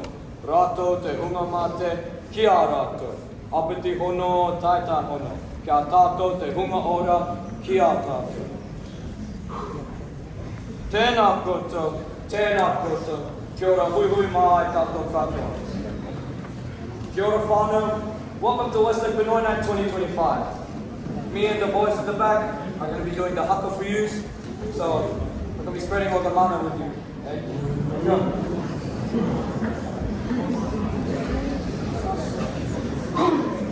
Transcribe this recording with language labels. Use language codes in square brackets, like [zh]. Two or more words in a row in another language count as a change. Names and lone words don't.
[mi] Rātou te hunga mate, kia rātou. Apiti hono, taitai hono. Kia tātou te hunga ora, kia tātou. Tēnā koutou, kia ora hui hui mai tātou katoa. Kia ora whānau, [en] welcome to Westlake Pinoy Night 2025. Me and the boys at the back are going to be doing the Haka for yous, so we're going to be spreading all the mana with you. Okay? Here we go.